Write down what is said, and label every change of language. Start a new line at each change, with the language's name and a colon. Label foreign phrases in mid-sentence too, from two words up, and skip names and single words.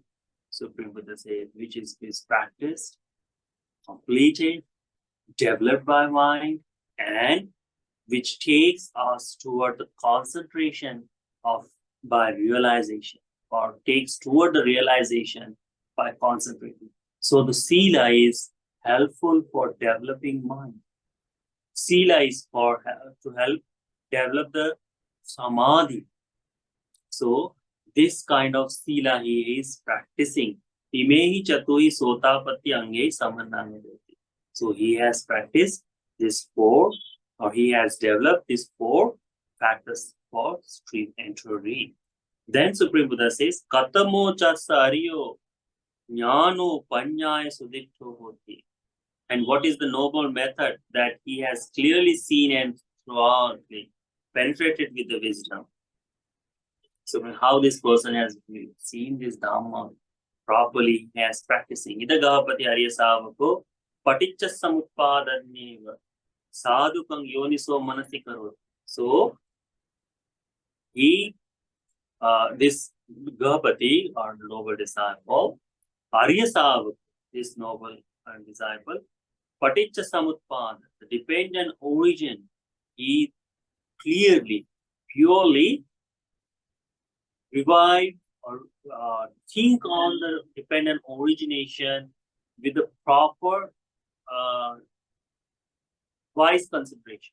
English: Supreme Buddha says, which is practiced, completed, developed by mind, and which takes us toward the concentration of by realization, or takes toward the realization by concentrating. So the Sila is helpful for developing mind. Sila is to help develop the samadhi. So this kind of sila he is practicing.
Pali: Imehi chatuhi sotapatti ange samannamedoti.
English: So he has practiced this four, or he has developed these four factors for stream entry. Then Supreme Buddha says,
Pali: Katamo chasa ariyo jnano panyaya sudikto hoti.
English: And what is the noble method that he has clearly seen and thoroughly penetrated with the wisdom? So how this person has seen this Dhamma properly, he has practicing.
Pali: Ida gahapati arya savako paticca samutpadaneva sadhukang yoniso manasi karot.
English: So he, this Gahapati or noble disciple,
Pali: Arya Savak,
English: this noble disciple,
Pali: Paticca Samutpada,
English: the dependent origin, he clearly, purely revive or think on the dependent origination with the proper wise consideration.